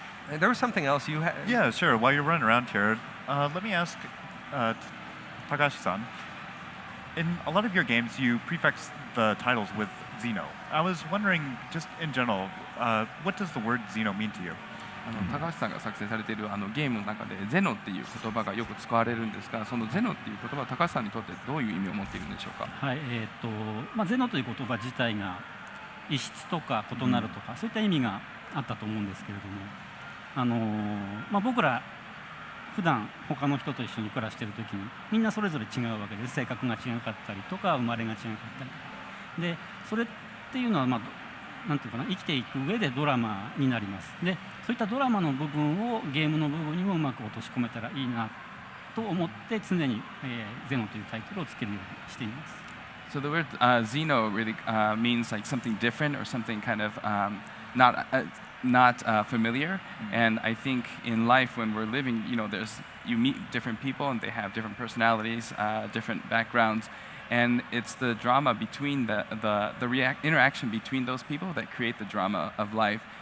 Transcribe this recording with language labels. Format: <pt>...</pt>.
<en>There was something else you had. Yeah, sure. While you're running around here, let me ask Takashi-san. In a lot of your games, you prefix the titles with Xeno. I was wondering, just in general, what does the word Xeno mean to you?</en> <ja>高橋さんが作成されているゲームの中でゼノっていう言葉がよく使われるんですが、そのゼノっていう言葉は高橋さんにとってどういう意味を持っているんでしょうか。はい、ゼノという言葉自体が異質とか異なるとか、そういった意味があったと思うんですけれども、僕ら普段他の人と一緒に暮らしているときにみんなそれぞれ違うわけです。性格が違かったりとか生まれが違かったりで、それっていうのはなんていうかな、生きていく上でドラマになります。で、そういったドラマの部分をゲームの部分にもうまく落とし込めたらいいなと思って常に、ゼノというタイトルをつけるようにしています。</ja> <en>So the word Xeno really means like something different or something kind of not familiar. And I think in life when we're living, you meet different people and they have different personalities, different backgrounds. And it's the drama between the interaction between those people that create the drama of life.</en>